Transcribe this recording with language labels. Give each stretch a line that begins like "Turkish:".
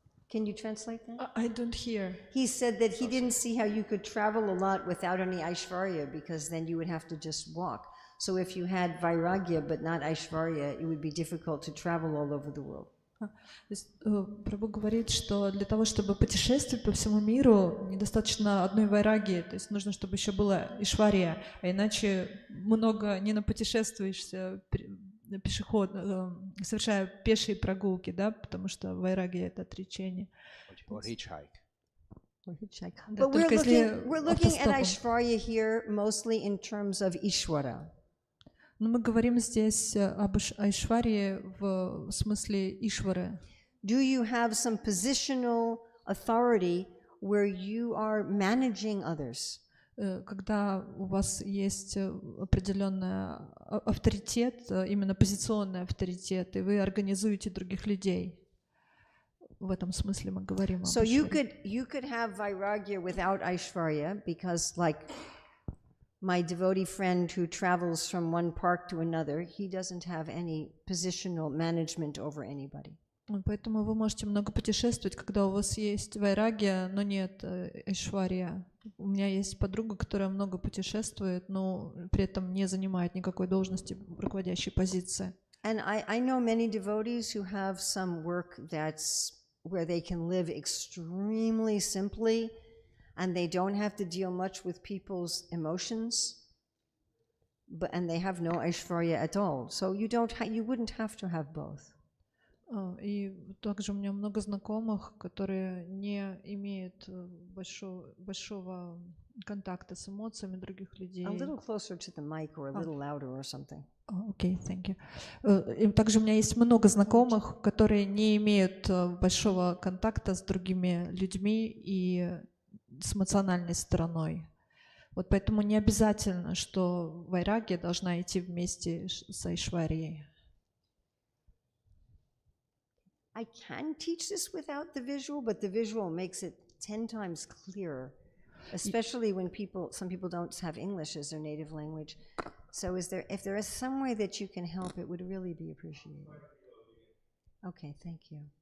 English: Can you translate that? I don't hear. He said that he didn't see how you could travel a lot without any Aishvarya, because then you would have to just walk. So if you had Vairagya but not Aishvarya, it would be difficult to travel all over the world.
Russian: Прабху говорит, что для того, чтобы путешествовать по всему миру, недостаточно одной вайрагии, то есть нужно, чтобы еще была ишвария, а иначе много не напутешествуешься пешеход, совершая пешие прогулки, да, потому что вайрагия — это отречение.
English: Or hitchhike. But we're looking at Aishvarya here mostly in terms of Ishvara.
Russian: Но мы говорим здесь об Айшварье в смысле Ишвары.
English: Do you have some positional authority where you are managing others?
Russian: Когда у вас есть определенный авторитет, именно позиционный авторитет, и вы организуете других людей. В этом смысле мы говорим об
English: So you could have Vairagya without Aishvarya, because like my devotee friend who travels from one park to another, he doesn't have any positional management over anybody.
Russian: Поэтому вы можете много путешествовать, когда у вас есть вайрагия, но нет айшвария. У меня есть подруга, которая много путешествует, но при этом не занимает никакой должности в руководящей позиции.
English: And I know many devotees who have some work that's where they can live extremely simply, and they don't have to deal much with people's emotions, and they have no Aishvarya at all. So you wouldn't have to have both.
Russian: И также у меня много знакомых, которые не имеют большого контакта с эмоциями других людей.
English: A little closer to the mic or a little louder or something. Окей, thank you.
Russian: И также у меня есть много знакомых, которые не имеют большого контакта с другими людьми и с эмоциональной стороной. Вот поэтому не обязательно, что вайрагия должна идти вместе с айшварией.
English: I can teach this without the visual, but the visual makes it 10 times clearer, especially when some people don't have English as their native language. So if there is some way that you can help, it would really be appreciated. Okay, thank you.